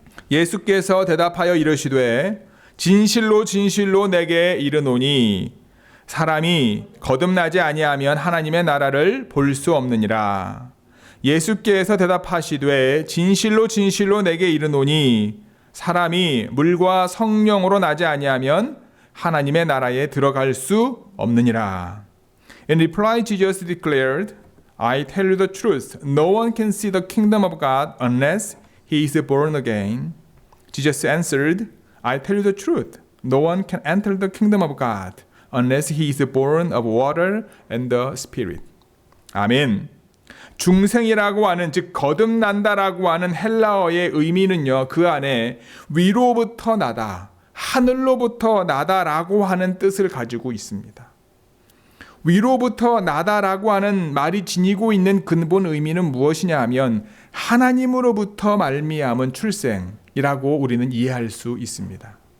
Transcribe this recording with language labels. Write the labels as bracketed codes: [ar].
[ko] 예수께서 대답하여 이르시되 진실로 진실로 내게 이르노니 사람이 거듭나지 아니하면 하나님의 나라를 볼 수 없느니라. 예수께서 대답하시되 진실로 진실로 내게 이르노니 사람이 물과 성령으로 나지 아니하면 하나님의 나라에 들어갈 수 없느니라. [en] In reply, Jesus declared, I tell you the truth. No one can see the kingdom of God unless he is born again. Jesus answered, I tell you the truth. No one can enter the kingdom of God unless he is born of water and the Spirit. [ko] 아멘. 중생이라고 하는, 즉 거듭난다라고 하는 헬라어의 의미는요, 그 안에 위로부터 나다, 하늘로부터 나다라고 하는 뜻을 가지고 있습니다. 위로부터 나다라고 하는 말이 지니고 있는 근본 의미는 무엇이냐 하면 하나님으로부터 말미암은 출생이라고 우리는 이해할 수 있습니다.